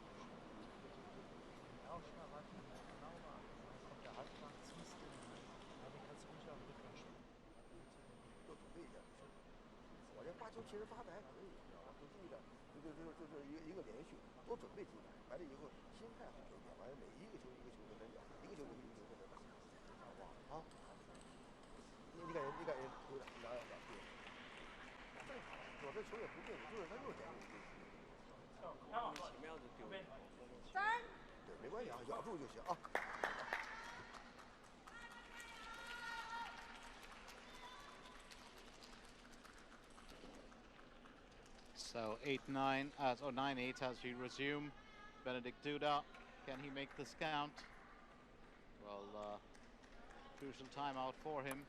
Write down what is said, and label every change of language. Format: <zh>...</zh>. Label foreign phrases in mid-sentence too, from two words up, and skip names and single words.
<de>Den Aufschlag halten wir genau an. Kommt der Halbflank, ziehst du den. Ja, den kannst du ruhig auf den Rücken spielen.</de> <zh>多准备一下。我这发球其实发的还可以，知道吧？就注意的，就是一个连续，多准备几板，完了以后心态好一点，完了每一个球一个球跟他讲，一个球一个球跟他打，好不好？啊，你感觉有点哪对？正好，我这球也不对，就是他又捡我一球。奇妙的丢。 3。对，没关系啊，咬住就行啊。</zh> <en>So 8-9 or 9-8 as we resume. Benedikt DuDa, can he make this count? Well, crucial timeout for him.</en>